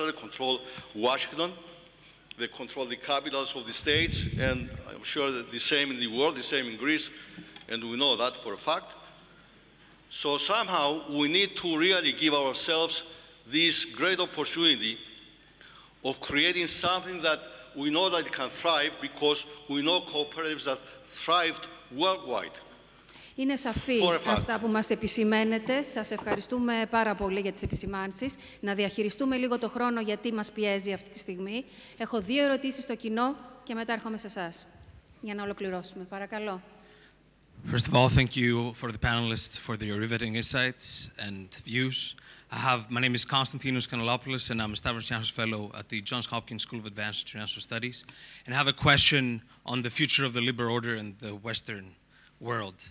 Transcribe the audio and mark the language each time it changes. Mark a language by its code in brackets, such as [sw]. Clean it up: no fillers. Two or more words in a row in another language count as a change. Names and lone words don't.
[en] They control Washington, they control the capitals of the states, and I'm sure that the same in the world, the same in Greece, and we know that for a fact. So somehow we need to really give ourselves this great opportunity of creating something that we know that it can thrive, because we know cooperatives that thrived worldwide. [el] Είναι σαφή αυτά που μας επισημαίνετε. Σας ευχαριστούμε πάρα πολύ για τις επισημάνσεις. Να διαχειριστούμε λίγο το χρόνο, γιατί μας πιέζει αυτή τη στιγμή. Έχω 2 ερωτήσεις στο κοινό και μετά έρχομαι σε εσάς για να ολοκληρώσουμε. Παρακαλώ. [en] First of all, thank you for the panelists for their riveting insights and views. My name is Konstantinos Kanelopoulos, and I'm a Stavros Niarchos Fellow at the Johns Hopkins School of Advanced International Studies. And I have a question on the future of the liberal order in the Western world.